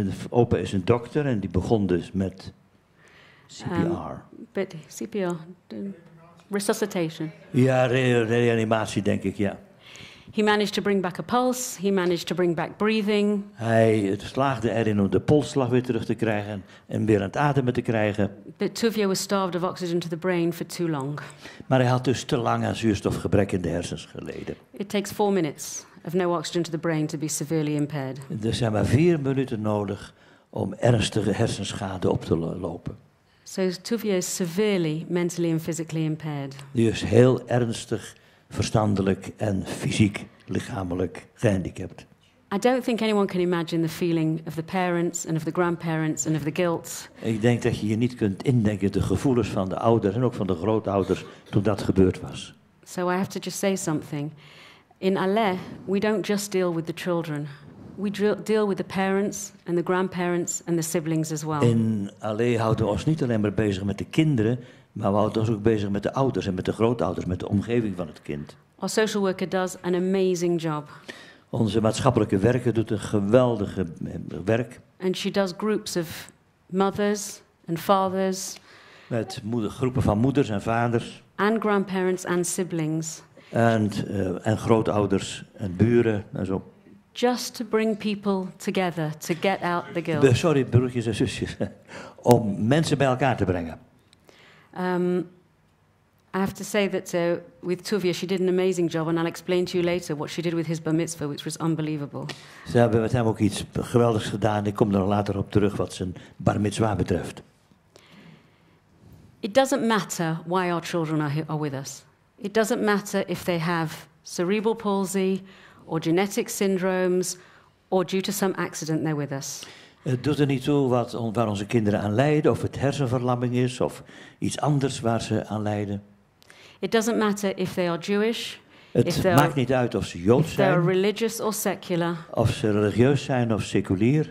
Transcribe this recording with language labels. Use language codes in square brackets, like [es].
[nl] Opa is een dokter en die begon dus met CPR. [en] But CPR, resuscitation. [nl] Ja, reanimatie denk ik, ja. [en] He managed to bring back a pulse. He managed to bring back breathing. [nl] Hij slaagde erin om de polsslag weer terug te krijgen en weer aan het ademen te krijgen. [en] But Tuvia was starved of oxygen to the brain for too long. [nl] Maar hij had dus te lang aan zuurstofgebrek in de hersens geleden. [en] It takes 4 minutes of no oxygen to the brain to be severely impaired. [nl] Er zijn maar 4 minuten nodig om ernstige hersenschade op te lopen. [en] So Tuvia is severely mentally and physically impaired. [nl] Die is heel ernstig, verstandelijk en fysiek, lichamelijk gehandicapt. [en] I don't think anyone can imagine the feeling of the parents and of the grandparents and of the guilt. [nl] Ik denk dat je je niet kunt indenken de gevoelens van de ouders en ook van de grootouders toen dat gebeurd was. [en] So I have to just say something. In Aleh, we don't just deal with the children. We deal with the parents and the grandparents and the siblings as well. [nl] In Aleh houden we ons niet alleen maar bezig met de kinderen, maar we houden ons ook bezig met de ouders en met de grootouders, met de omgeving van het kind. [en] Our social worker does an amazing job. [nl] Onze maatschappelijke werker doet een geweldige werk. [en] And she does groups of mothers and fathers. [nl] Met groepen van moeders en vaders. [en] And grandparents and siblings. [nl] En grootouders en buren en zo. [en] Just to bring people together, to get out the guilt. [nl] Sorry, broertjes en zusjes. Om mensen bij elkaar te brengen. [en] I have to say that with Tuvia, she did an amazing job, and I'll explain to you later what she did with his bar mitzvah, which was unbelievable. [nl] Ze hebben met hem ook iets geweldigs gedaan. Ik kom er later op terug wat zijn bar mitzvah betreft. [en] It doesn't matter why our children are with us. It doesn't matter if they have cerebral palsy or genetic syndromes or due to some accident they're with us. [nl] Het doet er niet toe waar onze kinderen aan lijden, of het hersenverlamming is, of iets anders waar ze aan lijden. [en] It doesn't matter if they are Jewish. [nl] Het maakt niet uit of ze Joods [en] if they are [nl] zijn, [en] religious or secular. [nl] Of ze religieus zijn of seculier.